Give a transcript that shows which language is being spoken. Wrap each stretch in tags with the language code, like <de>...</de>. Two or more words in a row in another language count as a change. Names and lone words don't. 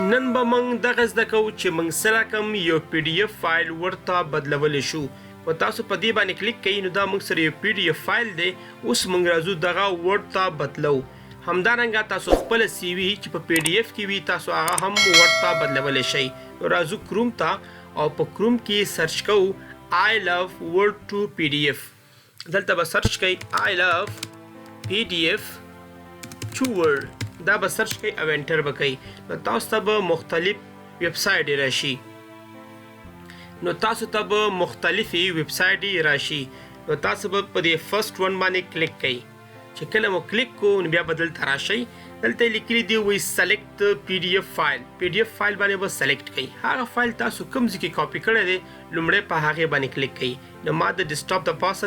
<ps>نن به موږ دغه زده کوو چې موږ سره کوم یو PDF فایل ورته بدلولی شو په تاسو په دې باندې کلیک کوئ نو دا موږ سره یو PDF فایل دی اوس موږ راځو دغه ورډ ته بدلو همدارنګه تاسو خپل CV چې په PDF کې وي تاسو هغه هم ورډ ته بدلولی شئ راځو کروم ته او په کروم کې سرچ کوو</ps> <en>I love word to PDF</en> <ps>دلته به سرچ کوئ</ps> <en>I love PDF to word</en> <ps>دا به سرچ کوئ او انټر به کوئ نو تاسو ته به مختلف ویب سایټ راشي نو تاسو ته به مختلفې ویب سایټ راشي نو تاسو به په دې</ps> <en>first one</en> <ps>باندې کلیک کوئ چې کله مو کلیک کو نو بیا به دلته راشئ دلته لیکلي دی وایي</ps> <en>select PDF file</en> <ps>فایل باندې به سلیکټ کوئ هغه فایل تاسو کوم ځای کې کاپي کړی دی لومړی په هغې باندې کلیک کوئ نو ما د ډیسکټاپ د پاسه</ps>